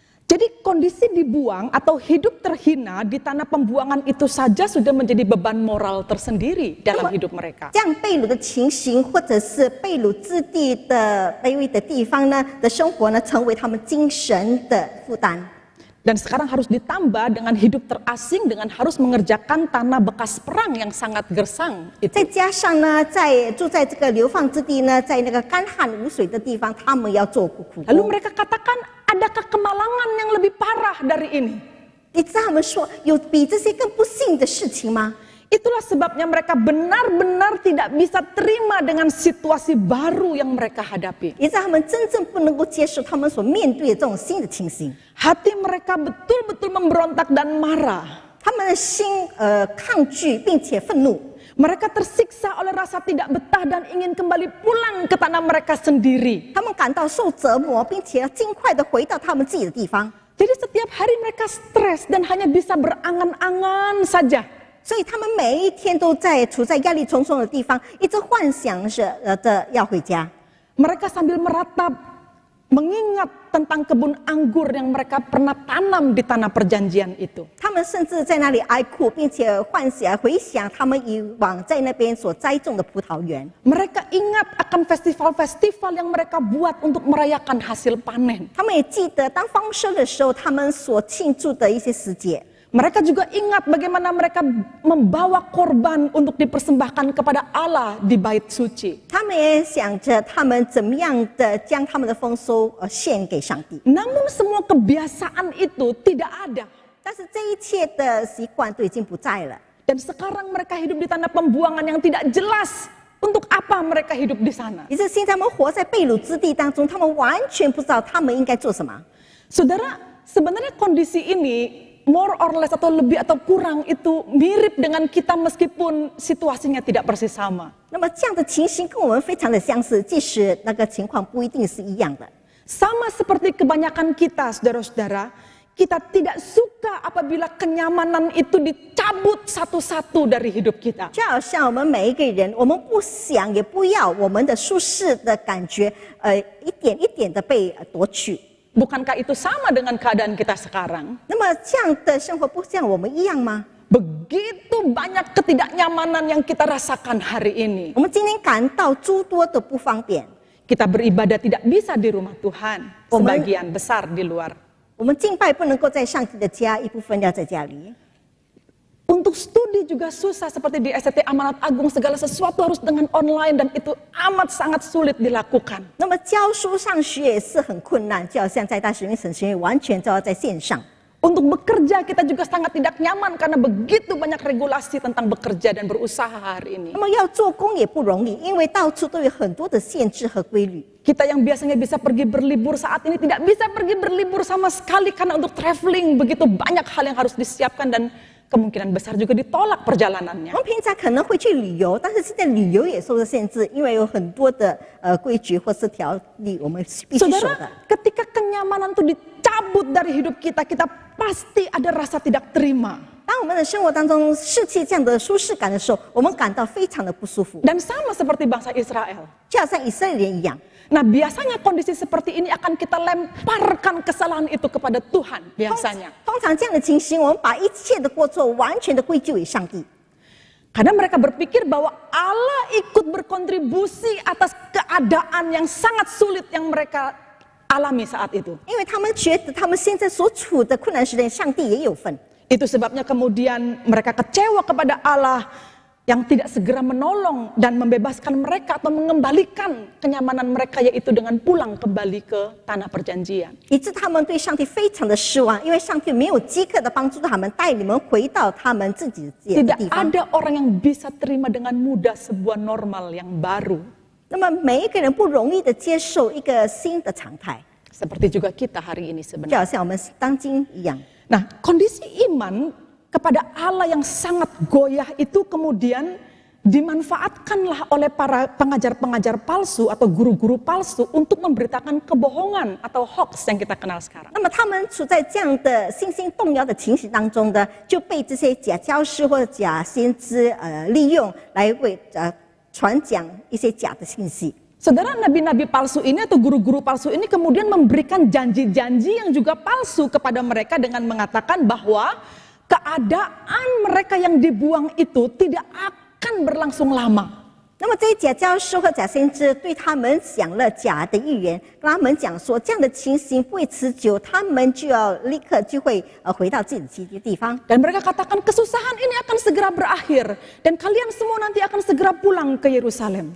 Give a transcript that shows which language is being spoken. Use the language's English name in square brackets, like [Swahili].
[Indonesian] Jadi kondisi dibuang atau hidup terhina di tanah pembuangan itu saja sudah menjadi beban moral tersendiri dalam hidup mereka. [Chinese] 这样被掳的情形，或者是被掳之地的卑微的地方呢的生活呢，成为他们精神的负担。 [Indonesian] Dan sekarang harus ditambah dengan hidup terasing, dengan harus mengerjakan tanah bekas perang yang sangat gersang. [Chinese] 再加上呢，住在这个流放之地呢，在那个干旱无水的地方，他们要做苦 [Indonesian] Lalu [Chinese] 工。 [Indonesian] mereka katakan, adakah kemalangan yang lebih parah dari ini? [Chinese] 你知道他们说有比这些更不幸的事情吗？ [Indonesian] Itulah sebabnya mereka benar-benar tidak bisa terima dengan situasi baru yang mereka hadapi. [Chinese] 也让他们真正不能够接受他们所面对的这种新的情形。 [Indonesian] Hati mereka betul-betul memberontak dan marah. [Chinese] 他们的心抗拒并且愤怒， [Indonesian] Mereka tersiksa oleh rasa tidak betah dan ingin kembali pulang ke tanah mereka sendiri. [Chinese] 他们感到受折磨，并且要尽快的回到他们自己的地方。 [Indonesian] Jadi setiap hari mereka stres dan hanya bisa berangan-angan saja. [Chinese] 所以他们每一天都处在压力重重的地方，一直幻想着要回家。 [Indonesian] Mereka sambil meratap, mengingat tentang kebun anggur yang mereka pernah tanam di tanah perjanjian itu. [Chinese] 他们甚至在那里哀哭，并且回想他们以往在那边所栽种的葡萄园。 [Indonesian] Mereka ingat akan festival-festival yang mereka buat untuk merayakan hasil panen. [Chinese] 他们也记得当丰收的时候，他们所庆祝的一些时节。 [Indonesian] Mereka juga ingat bagaimana mereka membawa korban untuk dipersembahkan kepada Allah di bait suci. [Chinese] 他们也想着他们怎么样的将他们的丰收献给上帝。 [Indonesian] Namun semua kebiasaan itu tidak ada. [Chinese] 但是这一切的习惯都已经不在了。 [Indonesian] Dan sekarang mereka hidup di tanah pembuangan yang tidak jelas untuk apa mereka hidup di sana. [Chinese] 于是现在他们活在被掳之地当中，他们完全不知道他们应该做什么。 [Indonesian] Saudara, sebenarnya kondisi ini [English] more or less [Indonesian] atau lebih atau kurang itu mirip dengan kita meskipun situasinya tidak persis sama. [Chinese] 那么这样的情形跟我们非常的相似，即使那个情况不一定是一样的。 [Indonesian] Sama seperti kebanyakan kita, saudara-saudara, kita tidak suka apabila kenyamanan itu dicabut satu-satu dari hidup kita. [Chinese] 就好像我们每一个人，我们不想也不要我们的舒适的感觉，一点一点的被夺取。 [Indonesian] Bukankah itu sama dengan keadaan kita sekarang? [Chinese] 那么这样的生活不像我们一样吗？ [Indonesian] Begitu banyak ketidaknyamanan yang kita rasakan hari ini. [Chinese] 我们今天感到诸多的不方便， [Indonesian] Kita beribadah tidak bisa di rumah Tuhan, sebagian besar di luar. [Chinese] 我们敬拜不能够在上帝的家，一部分要在家里。 [Indonesian] Untuk studi juga susah seperti di STT Amanat Agung, segala sesuatu harus dengan online dan itu amat sangat sulit dilakukan. [Chinese] 那么教书上学也是很困难，就好像在大学院、神学院完全都要在线上。 [Indonesian] Untuk bekerja kita juga sangat tidak nyaman karena begitu banyak regulasi tentang bekerja dan berusaha hari ini. [Chinese] 那么要做工也不容易，因为到处都有很多的限制和规律。 [Indonesian] Kita yang biasanya bisa pergi berlibur saat ini tidak bisa pergi berlibur sama sekali karena untuk traveling begitu banyak hal yang harus disiapkan dan kemungkinan besar juga ditolak [Chinese] 我 [Indonesian] perjalanannya. [Chinese] 们平常可能会去旅游，但是现在旅游也受到限制，因为有很多的规矩或是条例，我们必须守的。 [Indonesian] Saudara, ketika kenyamanan itu dicabut dari hidup kita, kita pasti ada rasa tidak terima. [Chinese] 当我们的生活当中失去这样的舒适感的时候，我们感到非常的不舒服， [Indonesian] Dan sama seperti bangsa Israel. [Chinese] 就好像以色列人一样。 [Indonesian] Nah, biasanya kondisi seperti ini akan kita lemparkan kesalahan itu kepada Tuhan biasanya. [Chinese] 通常这样的情形，我们把一切的过错完全的归咎于上帝， [Indonesian] Karena mereka berpikir bahwa Allah ikut berkontribusi atas keadaan yang sangat sulit yang mereka alami saat itu. [Chinese] 因为他们觉得他们现在所处的困难时代，上帝也有份。 [Indonesian] Itu sebabnya kemudian mereka kecewa kepada Allah yang tidak segera menolong dan membebaskan mereka atau mengembalikan kenyamanan mereka, yaitu dengan pulang kembali ke tanah perjanjian. [Chinese] 以致他们对上帝非常的失望，因为上帝没有即刻的帮助他们，带你们回到他们自己的 [Indonesian] Tidak [Chinese] 地方。 [Indonesian] ada orang yang bisa terima dengan mudah sebuah normal yang baru. [Chinese] 那么每一个人不容易的接受一个新的常态， [Indonesian] Seperti juga kita hari ini [Chinese] 就 [Indonesian] sebenarnya. [Chinese] 好像我们当今一样。 [Indonesian] Nah, kondisi iman kepada Allah yang sangat goyah itu kemudian dimanfaatkanlah oleh para pengajar-pengajar palsu atau guru-guru palsu untuk memberitakan kebohongan atau hoax yang kita kenal sekarang. [Chinese] 那么他们处在这样的信心动摇的情形当中的，就被这些假教师或者假先知利用来为传讲一些假的信息。 [Indonesian] Saudara, nabi-nabi palsu ini atau guru-guru palsu ini kemudian memberikan janji-janji yang juga palsu kepada mereka dengan mengatakan bahwa keadaan mereka yang dibuang itu tidak akan berlangsung lama. [Chinese] 那么这些假教师和假先知对他们讲了假的预言，跟他们讲说这样的情形不会持久，他们就要立刻就会回到自己的基地方。 [Indonesian] Dan mereka katakan kesusahan ini akan segera berakhir dan kalian semua nanti akan segera pulang ke Yerusalem.